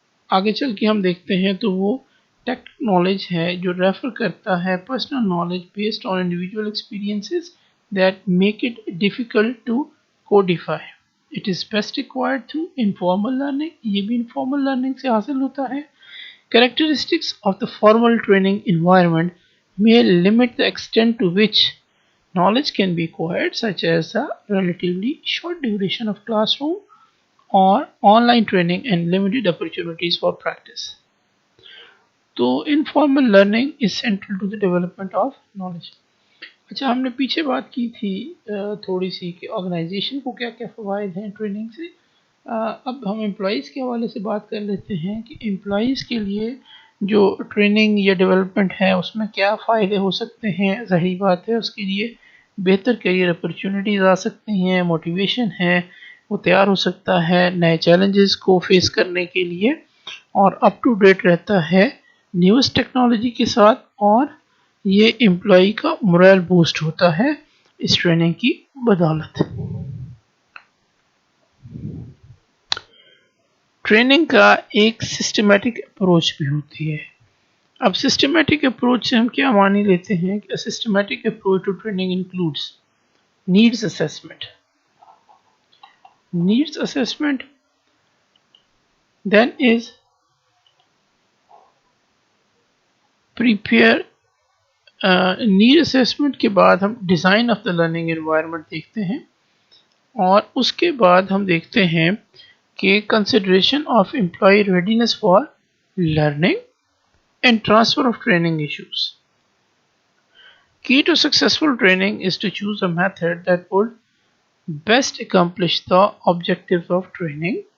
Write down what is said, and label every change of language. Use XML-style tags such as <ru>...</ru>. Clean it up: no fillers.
<ur>آگے چل کے ہم دیکھتے ہیں تو وہ ٹیکٹ نالج ہے جو ریفر کرتا ہے</ur> <en>Personal knowledge based on individual experiences that make it difficult to codify. It is best acquired through informal learning.</en> <ur>یہ بھی انفارمل لرننگ سے حاصل ہوتا ہے.</ur> <en>Characteristics of the formal training environment may limit the extent to which knowledge can be acquired, such as the relatively short duration of classroom or online training and limited opportunities for practice. So, informal learning is central to the development of knowledge.</en> <ur>اچھا ہم نے پیچھے بات کی تھی تھوڑی سی کہ organization کو کیا کیا فوائد ہیں ٹریننگ سے. اب ہم امپلائیز کے حوالے سے بات کر لیتے ہیں کہ امپلائیز کے لیے جو ٹریننگ یا ڈیولپمنٹ ہے اس میں کیا فائدے ہو سکتے ہیں. ظاہری بات ہے اس کے لیے بہتر کیریئر اپرچونیٹیز آ سکتی ہیں, موٹیویشن ہے وہ تیار ہو سکتا ہے نئے چیلنجز کو فیس کرنے کے لیے, اور اپ ٹو ڈیٹ رہتا ہے نیوسٹ ٹیکنالوجی کے ساتھ, اور یہ امپلائی کا مورل بوسٹ ہوتا ہے اس ٹریننگ کی بدولت. ٹریننگ کا ایک سسٹمیٹک اپروچ بھی ہوتی ہے. اب سسٹمیٹک اپروچ سے ہم کیا معنی لیتے ہیں کہ</ur> <en>Systematic approach to training includes needs assessment. Needs assessment then is prepare.</en> <ur>Need assessment کے بعد ہم</ur> <en>design of the learning environment</en> <ur>دیکھتے ہیں, اور اس کے بعد ہم دیکھتے ہیں کہ</ur> <en>Consideration of employee readiness for learning and transfer of training issues. Key to successful training is to choose a method that would best accomplish the objectives of training,</en>